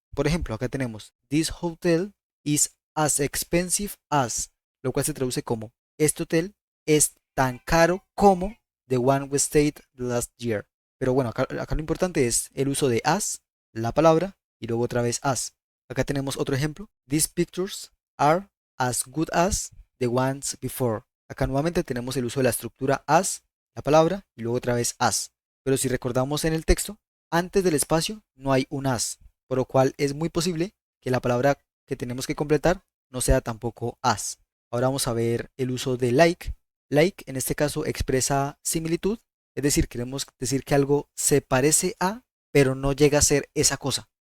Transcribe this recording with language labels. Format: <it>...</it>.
<es>Por ejemplo, acá tenemos</es> <en>this hotel is as expensive as,</en> <es>lo cual se traduce como este hotel es tan caro como</es> <en>the one we stayed last year.</en> <es>Pero bueno, acá lo importante es el uso de as, la palabra, y luego otra vez as. Acá tenemos otro ejemplo.</es> <en>These pictures are as good as the ones before.</en> <es>Acá nuevamente tenemos el uso de la estructura as, la palabra, y luego otra vez as. Pero si recordamos en el texto, antes del espacio no hay un as, por lo cual es muy posible que la palabra que tenemos que completar no sea tampoco as. Ahora vamos a ver el uso de like. Like en este caso expresa similitud, es decir, queremos decir que algo se parece a, pero no llega a ser esa cosa.</es>